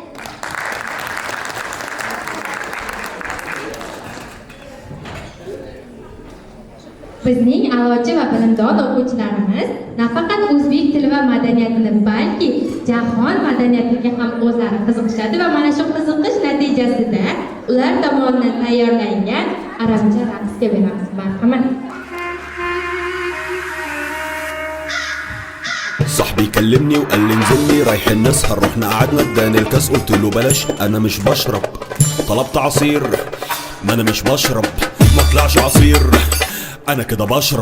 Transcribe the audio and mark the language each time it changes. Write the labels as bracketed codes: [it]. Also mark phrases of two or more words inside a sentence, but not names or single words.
[uz] Bizning a'lochi va bilimdon o'quvchilarimiz nafaqat o'zbek tili va madaniyatini, balki jahon madaniyatiga ham o'zlari qiziqishadi va mana shu qiziqish natijasida ular tomonidan tayyorlangan arabcha raqsga beramiz. Marhamat. [ar] صاحبي كلمني وقال لي انزل لي رايحين نسهر، رحنا قعدنا اداني الكاس قلت له بلاش انا مش بشرب. طلبت عصير ما انا مش بشرب، ما طلعش عصير انا كده بشرب.